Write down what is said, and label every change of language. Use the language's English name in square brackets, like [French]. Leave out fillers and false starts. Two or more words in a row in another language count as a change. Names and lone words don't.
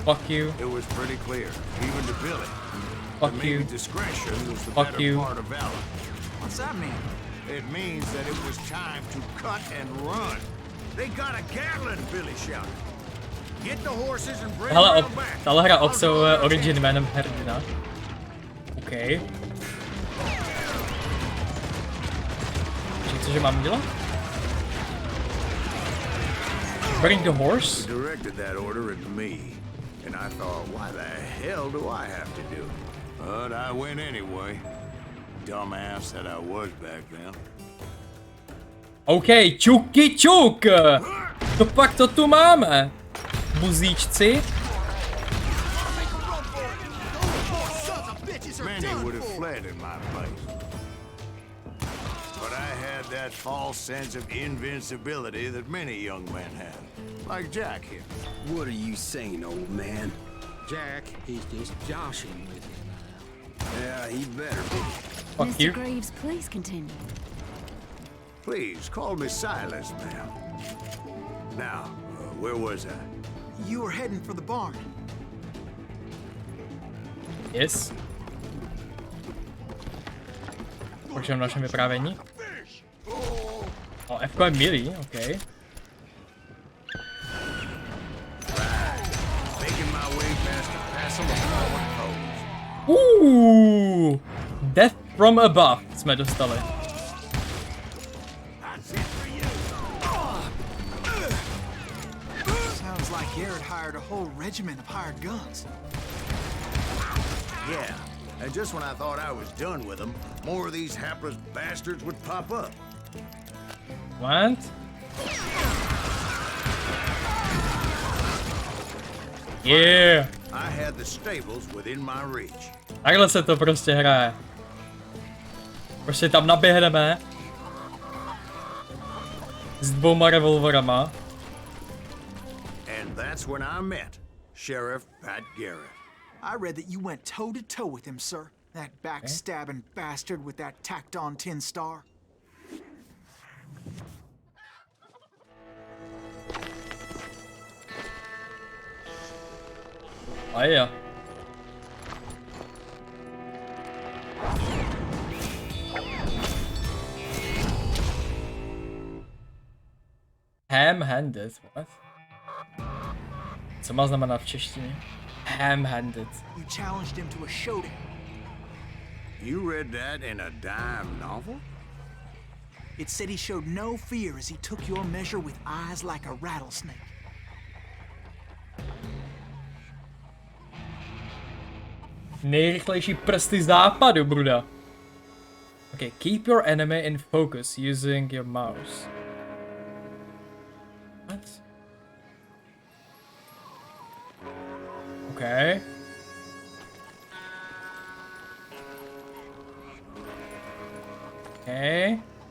[English] Fuck you. it was pretty clear, even to Billy. Fuck that maybe you. discretion was the Fuck better you. part of valor. What's that mean? It means that it was time to cut and run. They got a Gatling, Billy shouted. Get the horses and bring [Czech] Hele, [English] them back. [Czech] tahle hra obsahuje origin jménem hrdina. OK. Cože mám dělat? [English] Bring the horse? He directed that order at me, and I thought, why the hell do I have to do it? But I went anyway. Dumbass that I was back then. [Czech] OK, čuky čuk! To pak to tu máme. Buzíčci. [English] Many would have fled in my place. But I had that false sense of invincibility that many young men have. Like Jack here. What are you saying, old man? Jack, he's just joshing with you now. Yeah, he better be. Fuck Mr. you. Greaves, please continue. Please, call me Silas, ma'am. Now, where was I? You were heading for the barn. Yes. [Czech] Pokračujeme v našem vyprávění. O, F je milý, OK. [English] Making my way past a passel of forward foes. Death from above [Czech] jsme dostali. [English] Sounds like Garrett hired a whole regiment of hired guns. Yeah, and just when I thought I was done with them, more of these hapless bastards would pop up. What? Yeah. I had the stables within my reach. [Czech] Takhle se to prostě hraje. Prostě tam naběhneme. S 2 revolverama. [English] And that's when I met Sheriff Pat Garrett. I read that you went toe-to-toe with him, sir. That backstabbing bastard with that tacked-on tin star. [Czech] A jo. [English] Ham-handed, what? [Czech] Co má znamenat v češtině? [English] Ham-handed. You challenged him to a showdown. You read that in a dime novel? It said he showed no fear as he took your measure with eyes like a rattlesnake. [Czech] Nejrychlejší prsty západu, bruda. [English] Okay, keep your enemy in focus using your mouse. What? Okay. Okay.